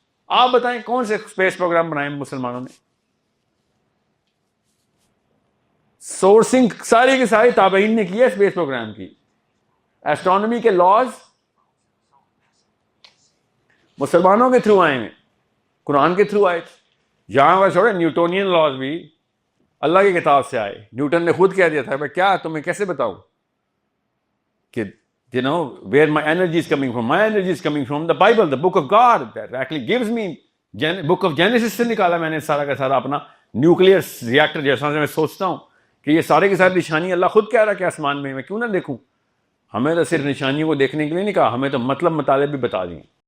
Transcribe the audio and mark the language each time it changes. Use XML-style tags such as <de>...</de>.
<ur>آپ بتائیں کون سے اسپیس پروگرام بنائے مسلمانوں نے؟ سورسنگ ساری کی ساری تابعین نے کی ہے اسپیس پروگرام کی. ایسٹرونومی کے لاز مسلمانوں کے تھرو آئے ہیں, قرآن کے تھرو آئے تھے. یہاں پر چھوڑے, نیوٹونین لاز بھی اللہ کی کتاب سے آئے. نیوٹن نے خود کہہ دیا تھا, میں کیا تمہیں کیسے بتاؤں کہ</ur> <en>you know where my energy is coming from. My energy is coming from the Bible, the book of God that actually gives me.</en> <ur>book of Genesis سے نکالا میں نے سارا کا سارا اپنا نیوکلیئر ریئیکٹر. جیسا میں سوچتا ہوں کہ یہ سارے کے سارے نشانی اللہ خود کہہ رہا ہے کہ آسمان میں کیوں نہ دیکھوں. ہمیں تو صرف نشانیوں کو دیکھنے کے لیے نہیں کہا, ہمیں تو مطلب مطالب بھی بتا دیے.</ur>